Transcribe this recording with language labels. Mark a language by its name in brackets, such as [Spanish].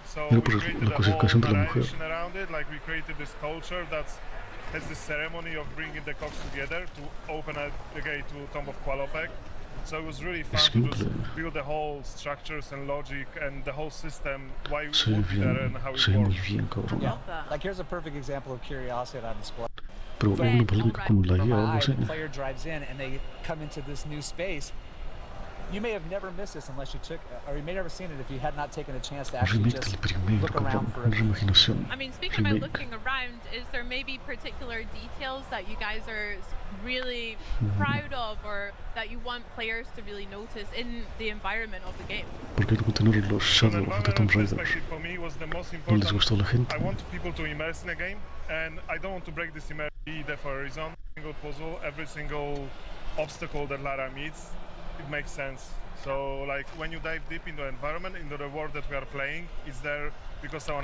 [English] So we created a whole narration around it, like we created this culture that has this ceremony of bringing the cogs together to open the gate to Tomb of Qualopec. So it was really fun to just build the whole structures and logic and the whole system, why we would be there and how it works. Yeah, like here's a perfect example of curiosity on display. [Spanish] Pero uno parece como la IA o algo así. [English] The player drives in and they come into this new space. You may have never missed this unless you took, or you may have never seen it if you had not taken a chance to actually just look around for it. I mean, speaking about looking around, is there maybe particular details that you guys are really proud of, or that you want players to really notice in the environment of the game? [Spanish] Porque hay que tener los shadows de Tomb Raider. [English] For me was the most [Spanish] No les gustó a la [English] important. [Spanish] gente. [English] I want people to immerse in the game, and I don't want to break this immersion either for a reason. Every single puzzle, every single obstacle that Lara meets, it makes sense. So, like, when you dive deep into the environment, into the world that we are playing, it's there because someone